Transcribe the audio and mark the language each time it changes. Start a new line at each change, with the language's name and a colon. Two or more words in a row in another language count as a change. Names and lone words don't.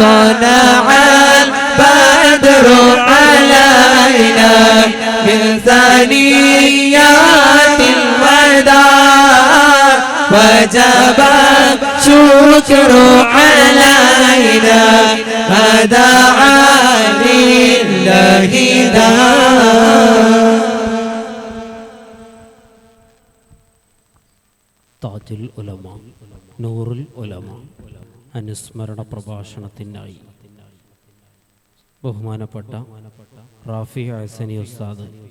Arabic: طلع البدر علينا من ثنيات الوداع وجب الشكر علينا ما دعا لله ذات.
Malayalam: താജുൽ ഉലമ നൂറുൽ ഉലമ അനുസ്മരണ പ്രഭാഷണത്തിനായി ബഹുമാനപ്പെട്ട റാഫി ഹസനി ഉസ്താദ്